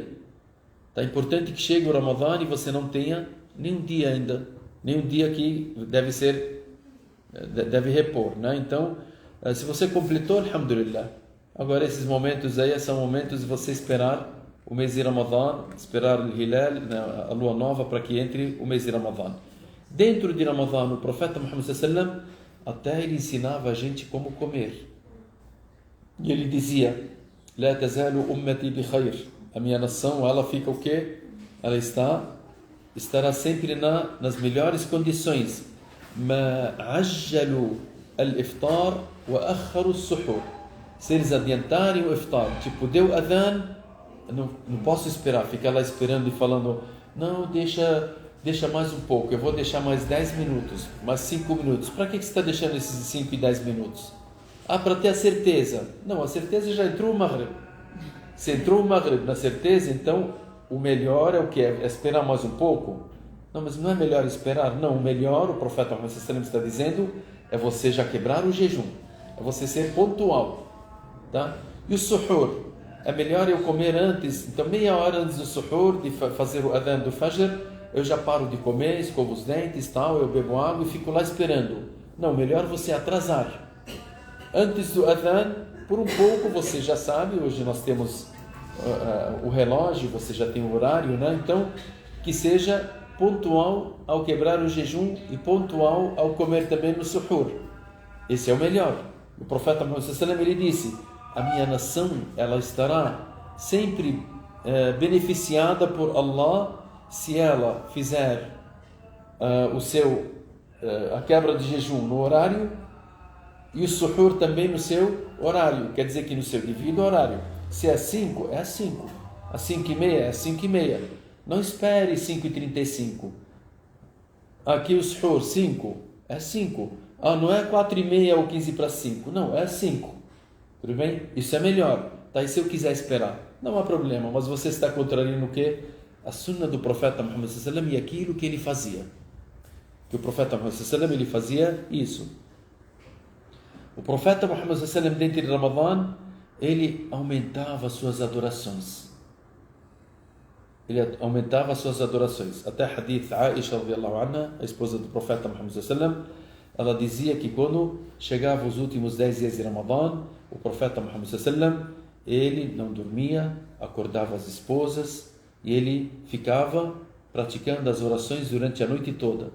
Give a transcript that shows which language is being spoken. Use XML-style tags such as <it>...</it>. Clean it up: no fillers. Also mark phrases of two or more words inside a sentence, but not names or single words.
<pt>Tá importante que chegue o Ramadã e você não tenha nenhum dia ainda, nenhum dia que deve repor, né? Então, se você completou, alhamdulillah. Agora esses momentos aí são momentos de você esperar o mês de Ramadã, esperar o Hilal, a lua nova, para que entre o mês de Ramadã. Dentro de Ramadã, o profeta Muhammad</pt> <ar>صلى الله عليه وسلم,</ar> <pt>até ele ensinava a gente como comer. E ele dizia:</pt> <ar>لا تزال أمتي بخير.</ar> <pt>A minha nação, ela fica o quê? Ela estará sempre nas melhores condições.</pt> <ar>ما عجلوا الإفطار وأخروا السحور.</ar> <pt>Se eles adiantarem o iftar, tipo, deu adhan, não posso esperar, ficar lá esperando e falando: não, deixa mais um pouco, eu vou deixar mais 10 minutos, mais 5 minutos. Para que você está deixando esses 5 e 10 minutos? Para ter a certeza. Não, a certeza já entrou o Maghrib. Se entrou o Maghrib na certeza, então o melhor é o que? É esperar mais um pouco? Não, mas não é melhor esperar? Não, o melhor, o profeta Muhammad</pt> <ar>صلى الله عليه وسلم</ar> <pt>está dizendo, é você já quebrar o jejum, é você ser pontual, tá? E o suhur, é melhor eu comer antes, então meia hora antes do suhur, de fazer o adhan do fajr, eu já paro de comer, escovo os dentes, tal, eu bebo água e fico lá esperando. Não, melhor você atrasar. Antes do adhan, por um pouco, você já sabe, hoje nós temos o relógio, você já tem o horário, né? Então, que seja pontual ao quebrar o jejum e pontual ao comer também no suhur. Esse é o melhor. O profeta Muhammad</pt> <ar>صلى الله عليه وسلم,</ar> <pt>ele disse: a minha nação, ela estará sempre beneficiada por Allah se ela fizer a quebra de jejum no horário e o suhur também no seu horário. Quer dizer que no seu devido horário. Se é 5, é 5. Às 5h30, é 5h30. Não espere 5h35. Aqui o suhur, 5, é 5. Não é 4h30 ou 15 para 5. Não, é 5. Tudo bem? Isso é melhor. Tá? E se eu quiser esperar? Não há problema, mas você está contrariando o quê? A sunna do profeta Muhammad</pt> <ar>صلى الله عليه وسلم</ar> <pt>e aquilo que ele fazia. que o profeta Muhammad ele fazia isso. O profeta Muhammad dentro de Ramadã, ele aumentava suas adorações. Ele aumentava suas adorações. Até a hadith Aisha</pt> <ar>رضي الله عنها,</ar> <pt>a esposa do profeta Muhammad sallallahu, ela dizia que quando chegava os últimos 10 dias de Ramadã, o profeta Muhammad sallallahu, ele não dormia, acordava as esposas e ele ficava praticando as orações durante a noite toda.</pt>